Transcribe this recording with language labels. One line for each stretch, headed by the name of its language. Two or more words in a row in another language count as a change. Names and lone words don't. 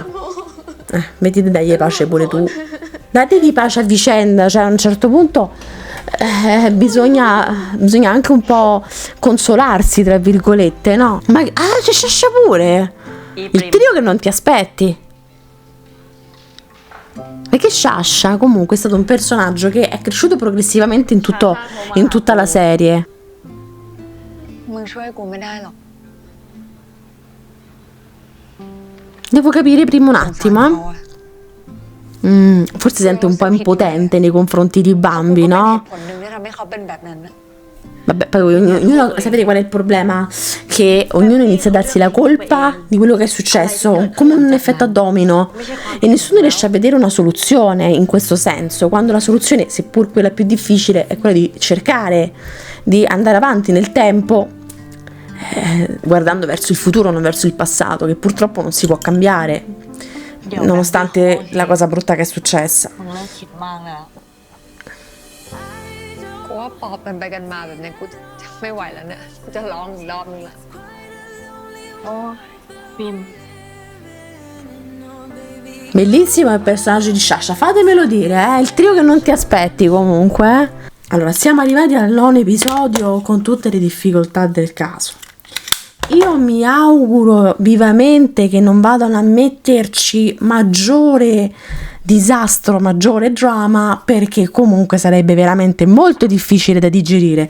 Italian: Mettiti dagli pace pure tu. Dategli pace a vicenda, cioè a un certo punto bisogna anche un po' consolarsi, tra virgolette, no? Ma c'è Sciascia pure! Il trio che non ti aspetti. Perché Sciascia comunque è stato un personaggio che è cresciuto progressivamente in tutta la serie.
Thai: มึงช่วยกูไม่ได้หรอก
Italian: Devo capire prima un attimo, forse sente un po' impotente nei confronti di Bambi, no?
Thai: ผลหนึ่งที่ทำให้เขาเป็นแบบนั้นนะ
Italian: Vabbè, poi ognuno, sapete qual è il problema? Che ognuno inizia a darsi la colpa di quello che è successo, come un effetto a domino, e nessuno riesce a vedere una soluzione in questo senso, quando la soluzione, seppur quella più difficile, è quella di cercare di andare avanti nel tempo, guardando verso il futuro, non verso il passato, che purtroppo non si può cambiare, nonostante la cosa brutta che è successa.
Thai: กูว่าปอบกันไปกันมาแบบนี้กูจะไม่ไหวแล้วเนี่ยกูจะร้องอีกรอบนึงละโอ้ปิม
Italian: Bellissimo il personaggio di Sciascia, fatemelo dire, il trio che non ti aspetti comunque. Allora, siamo arrivati al nono episodio con tutte le difficoltà del caso. Io mi auguro vivamente che non vadano a metterci maggiore disastro, maggiore drama, perché comunque sarebbe veramente molto difficile da digerire.